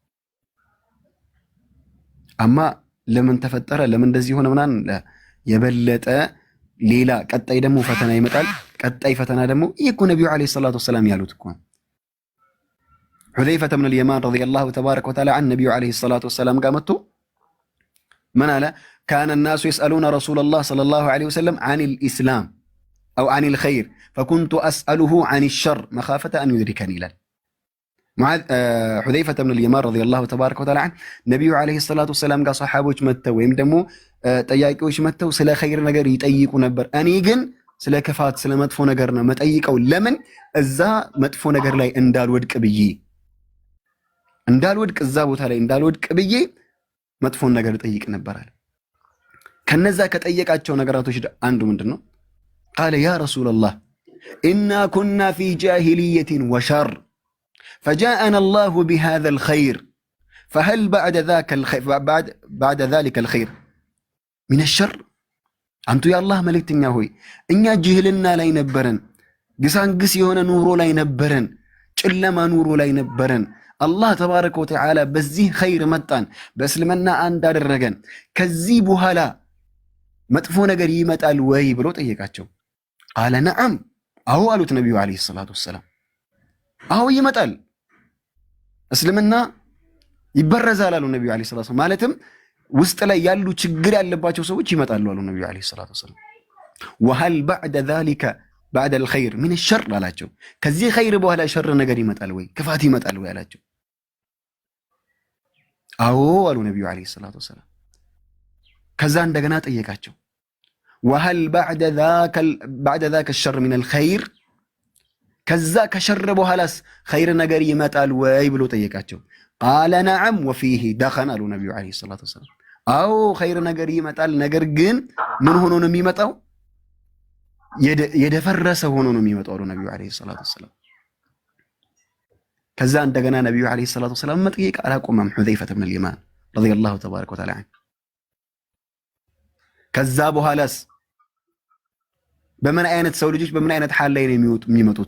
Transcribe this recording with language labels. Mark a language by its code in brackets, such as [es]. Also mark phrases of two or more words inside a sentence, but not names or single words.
[am] አማ ለምን ተፈጠረ ለምን እንደዚህ ሆነ ምናምን የበለጠ ሌላ ቀጣይ ደግሞ ፈተና ይመጣል። ቀጣይ ፈተና ደግሞ ይሄ እኮ ነብዩ [ar] عليه الصلاة والسلام [am] ያሉት እኮ ሁዘይፈተ ብን አልየማን [ar] رضي الله تبارك وتعالى عن [am] ነብዩ [ar] عليه الصلاة والسلام [am] ጋር መጥቶ ምን አለ? [ar] ካነ الناس يسألون رسول الله صلى الله عليه وسلم عن الإسلام أو عن الخير فكنت أسأله عن الشر مخافة أن يدركني [am] ይላል። ሁዘይፈተ ብን አልየማን [ar] رضي الله تبارك وتعالى عن [am] ነብዩ [ar] عليه الصلاة والسلام [am] ጋር ሰሓቦች መጥተው ወይም ደግሞ ጠያቂዎች መጥተው ስለ ኸይር ነገር ይጠይቁ ነበር። እኔ ግን ስለ ክፋት ስለ መጥፎ ነገር ነው መጠይቀው። ለምን እዛ መጥፎ ነገር ላይ እንዳልወድቅ እዛ ቦታ ላይ እንዳልወድቅ ብዬ መጥፎን ነገር ጠይቅ ነበራል። ከነዛ ከጠየቃቸው ነገራቶች አንዱ ምንድነው? [ar] قال يا رسول الله إنا كنا في جاهلية وشر فجاءنا الله بهذا الخير فهل بعد ذلك الخير من الشر؟ [am] አንቱ የአላህ መልእክተኛ ሆይ እኛ ጅህልና ላይ ነበረን፣ ግሳንግስ የሆነ ኑሮ ላይ ነበረን፣ ጨለማ ኑሮ ላይ ነበረን። አላህ [ar] تبارك وتعالى [am] በዚህ ኸይር መጣን፣ በእስልምና አንድ አደረገን። ከዚህ በኋላ መጥፎ ነገር ይመጣል ወይ ብሎ ጠየቃቸው። [ar] قال نعم [am] አዎ አሉት ነብዩ [ar] عليه الصلاة والسلام። [am] አዎ ይመጣል፣ እስልምና ይበረዛል አሉ ነብዩ [ar] عليه الصلاة والسلام። [am] ማለትም ውስጥ ላይ ያሉ ችግር ያለባቸው ሰዎች ይመጣሉ አሉ ነብዩ [ar] عليه الصلاة والسلام። وهل بعد ذلك بعد الخير من الشر [am] አላቸው። ከዚህ ኸይር በኋላ ሸር ነገር ይመጣል ወይ ክፋት ይመጣል ወይ አላቸው። አዎ አሉ ነብዩ [ar] عليه الصلاة والسلام። [am] ከዛ እንደገና ጠየቃቸው [ar] وهل بعد ذاك الشر من الخير [am] ከዛ ከሸር በኋላስ ኸይር ነገር ይመጣል ወይ ብሎ ጠየቃቸው። [ar] قال نعم وفيه دخن [am] አሉ ነብዩ [ar] عليه الصلاة والسلام። [am] አዎ ኸይር ነገር ይመጣል፣ ነገር ግን ምን ሆኖ ነው የሚመጣው? የደፈረሰ ሆኖ ነው የሚመጣው አሉ ነብዩ [ar] عليه الصلاة والسلام። [am] ከዛ እንደገና ነብዩ [ar] عليه الصلاة والسلام [am] መጠየቅ አላቆመም ሁዘይፈተ ብን አልየማን [ar] رضي الله تبارك وتعالى عنه። [am] ከዛ በኋላስ በምን አይነት ሰው ልጆች በምን አይነት ሐል ላይ ነው የሚመጡት?